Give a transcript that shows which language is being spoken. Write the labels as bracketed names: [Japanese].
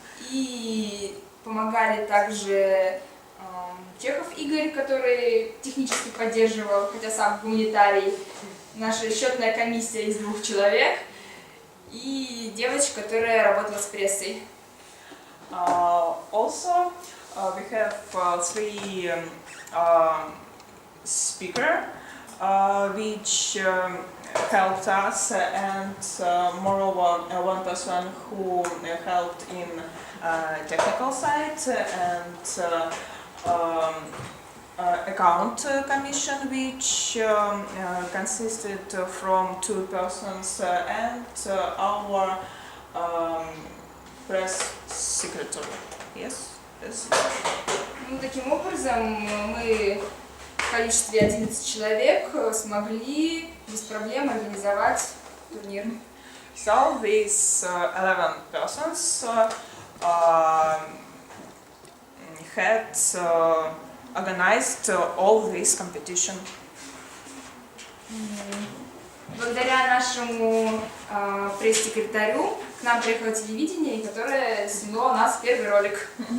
[Russian] И помогали также Чехов Игорь, который технически поддерживал, хотя сам гуманитарий, наша счетная комиссия из 2 человек, и девочка, которая работала с прессой. [English] Also, we have 3 speakers which helped us, and moreover, one person who helped in technical side and account commission, which consisted from 2 persons and our press secretary. Yes. Yes. [Russian] Ну, таким образом, мы в количестве 11 человек смогли без проблем организовать турнир. [English] So these 11 persons had organized all this competition. [Russian] Благодаря нашему пресс-секретарю к нам приехало телевидение, которое сняло у нас первый ролик.